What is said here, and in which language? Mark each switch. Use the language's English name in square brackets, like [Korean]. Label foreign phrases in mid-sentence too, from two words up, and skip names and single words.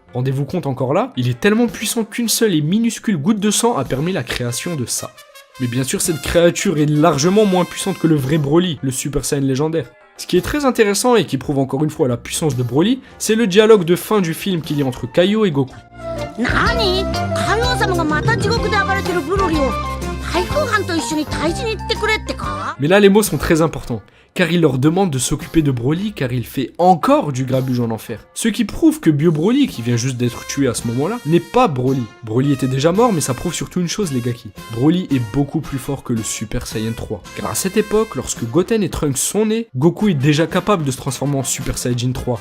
[French] Rendez-vous compte encore là, il est tellement puissant qu'une seule et minuscule goutte de sang a permis la création de ça. Mais bien sûr cette créature est largement moins puissante que le vrai Broly, le Super Saiyan légendaire. Ce qui est très intéressant et qui prouve encore une fois la puissance de Broly, c'est le dialogue de fin du film qu'il y a entre Kaio et Goku. [Japanese] Nani? 界王様が また 地獄で 暴れてる Broly を Taikouhan と 一緒に 退治に 行ってくれてか? [French] Mais là les mots sont très importants, car il leur demande de s'occuper de Broly car il fait encore du grabuge en enfer. Ce qui prouve que Bio Broly, qui vient juste d'être tué à ce moment-là, n'est pas Broly. Broly était déjà mort, mais ça prouve surtout une chose les gaki. Broly est beaucoup plus fort que le Super Saiyan 3. Car à cette époque, lorsque Goten et Trunks sont nés, Goku est déjà capable de se transformer en Super Saiyajin 3.